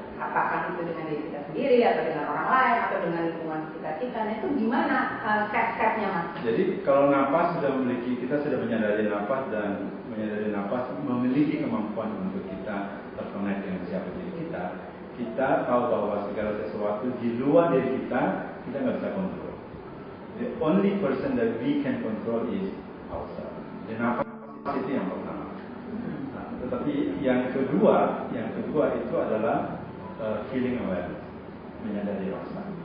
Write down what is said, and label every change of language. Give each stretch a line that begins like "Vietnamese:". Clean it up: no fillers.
Indonesian: Apakah itu dengan diri kita sendiri atau dengan orang lain atau dengan lingkungan kita, nah itu gimana step-stepnya Mas? Jadi kalau napas kita sudah menyadari napas, dan menyadari napas memiliki kemampuan untuk kita terkonek dengan siapa diri kita. Kita tahu bahwa segala sesuatu di luar diri kita nggak bisa kontrol.
English: The only person that we can control is ourselves.
Indonesian: Jadi napas itu yang pertama. Nah, tetapi yang kedua itu adalah feeling awareness, menyadari rasa.